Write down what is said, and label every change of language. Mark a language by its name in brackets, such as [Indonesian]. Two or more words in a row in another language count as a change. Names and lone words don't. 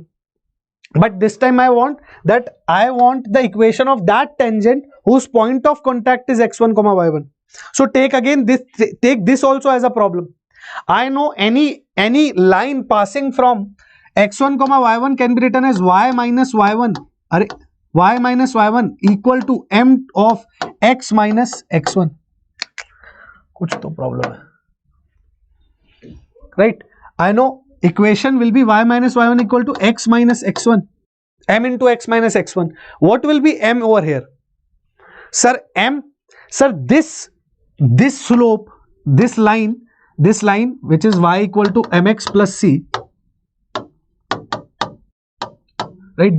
[English] But this time I want the equation of that tangent whose point of contact is x1 comma y1. So take this also as a problem. I know any line passing from x1 comma y1 can be written as y minus y1. Y minus y1 equal to m of x minus x1. [Hindi] कुछ तो problem है, [English] right? I know equation will be y minus y1 equal to x minus x1, m into x minus x1. What will be m over here? Sir, m, sir, this slope, this line which is y equal to mx plus c, right?